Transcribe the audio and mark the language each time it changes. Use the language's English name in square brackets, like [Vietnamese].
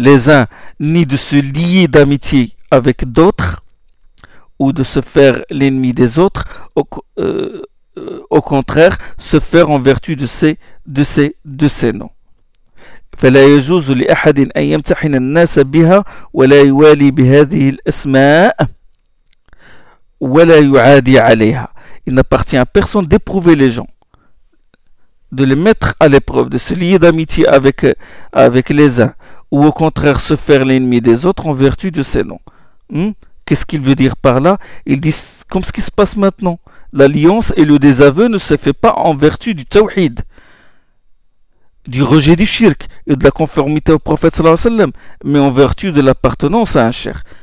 [French] uns, ni de se lier d'amitié avec d'autres, ou de se faire l'ennemi des autres, au contraire, se faire en vertu de ces noms. [Arabic] فلا يجوز لأحد أن يمتحن الناس بها ولا يوالي بهذه الأسماء ولا يعادي عليها. [French] Il n'appartient à personne d'éprouver les gens, de les mettre à l'épreuve, de se lier d'amitié avec les uns, ou au contraire se faire l'ennemi des autres en vertu de ces noms. Qu'est-ce qu'il veut dire par là? Il dit comme ce qui se passe maintenant. L'alliance et le désaveu ne se fait pas en vertu du tawhid, du rejet du shirk et de la conformité au prophète sallallahu alayhi wa sallam, mais en vertu de l'appartenance à un cheikh.